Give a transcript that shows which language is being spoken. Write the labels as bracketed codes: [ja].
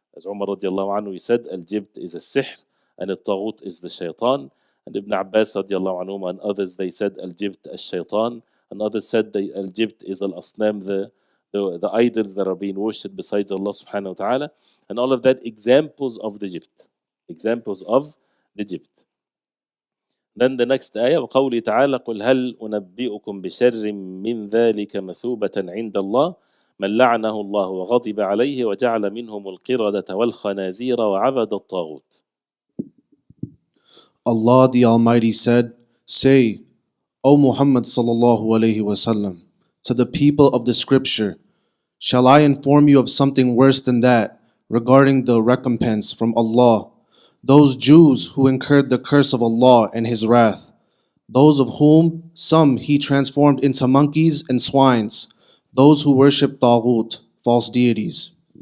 [en] As Umar radiallahu anhu, he said, al-jibt is a sihr, and al-taghut is the shaitan. And Ibn Abbas radiallahu anhu and others, they said al-jibt al-shaitan, and others said al-jibt is al-asnam, the idols that are being worshipped besides Allah subhanahu wa ta'ala. And all of that examples of the jibt. Examples of the jibt. Then the next ayah, [ar] وقوله تعالى قل هل أنبئكم بشر من ذلك مثوبة عند الله من لعنه الله وغضب عليه وجعل منهم القردة والخنازير وعبد الطاغوت. [en] Allah the Almighty said, say, O Muhammad sallallahu alaihi wasallam, to the people of the scripture, Shall I inform you of something worse than that, regarding the recompense from Allah? Those Jews who incurred the curse of Allah and His wrath, those of whom some He transformed into monkeys and swines, those who worship Tawheed, false deities.